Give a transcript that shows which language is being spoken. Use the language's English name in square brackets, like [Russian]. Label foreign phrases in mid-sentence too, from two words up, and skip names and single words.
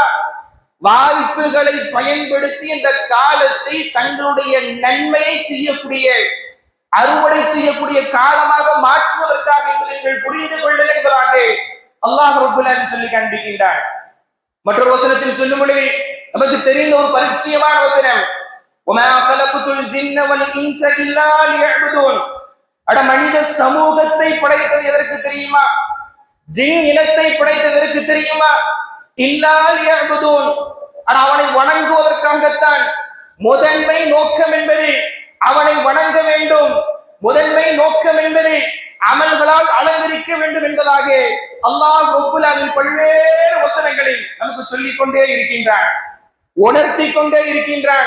[Tamil] வாய்ப்புகளை பயன்படுத்தி இந்த காலத்தை தங்களுடைய நன்மையை செய்யக்கூடிய, அறுவடை செய்யக்கூடிய காலமாக மாற்றுவதற்காக என்பதை நீங்கள் புரிந்து கொள்ளுங்கள் என்பதாக அல்லாஹ் [Arabic] رب العالمين [Tamil] சொல்லி காண்பிக்கின்றார். மற்றொரு வசனத்தில் சொல்லும் பொழுது நமக்கு தெரிந்த ஒரு பரிச்சயமான வசனம், [Arabic] وَمَا خَلَقْتُ الْجِنَّ وَالْإِنسَ إِلَّا لِيَعْبُدُونِ. [Tamil] மனித சமூகத்தை படைத்தது எதற்கு தெரியுமா? ஜின் இனத்தை படைத்ததற்கு தெரியுமா? [Arabic] إلا ليعبدون, [Tamil] அவனை வணங்குவதற்காகத்தான். முதன்மை நோக்கம் என்பது அவனை வணங்க வேண்டும். முதன்மை நோக்கம் என்பது அமல்களால் அலங்கரிக்க வேண்டும் என்பதாக அல்லாஹ் [Arabic] رب العالمين [Tamil] பல்வேறு வசனங்களில் நமக்கு சொல்லிக் கொண்டே இருக்கின்றான், உணர்த்தி கொண்டே இருக்கின்றான்.